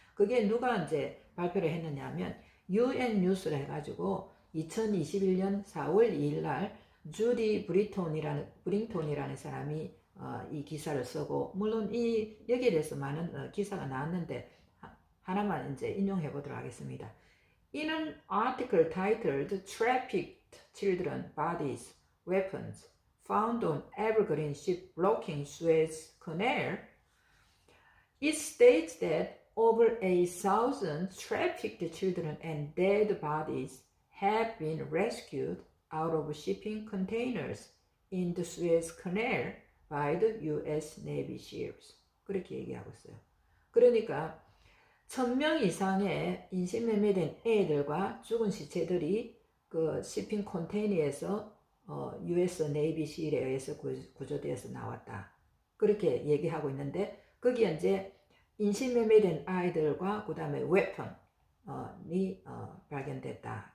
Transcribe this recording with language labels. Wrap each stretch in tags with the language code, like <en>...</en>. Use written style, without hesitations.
<ko>그게 누가 이제 발표를 했느냐면 UN 뉴스를 해가지고 2021년 4월 2일 날 주디 브링톤이라는 사람이 이 기사를 쓰고, 물론 여기에 대해서 많은 기사가 나왔는데 하나만 이제 인용해 보도록 하겠습니다.</ko> <en>In an article titled Trafficked Children Bodies, Weapons Found on Evergreen Ship Blocking Suez Canal, it states that over 1,000 trafficked children and dead bodies have been rescued out of shipping containers in the Suez Canal by the US Navy ships.</en> <ko>그렇게 얘기하고 있어요. 그러니까 1,000명 이상의 인신매매된 애들과 죽은 시체들이 그 shipping 컨테이너에서 US Navy 실에 의해서 구조되어서 나왔다. 그렇게 얘기하고 있는데 거기에 이제 인신매매된 아이들과 그 다음에 웨펀이 발견됐다.</ko>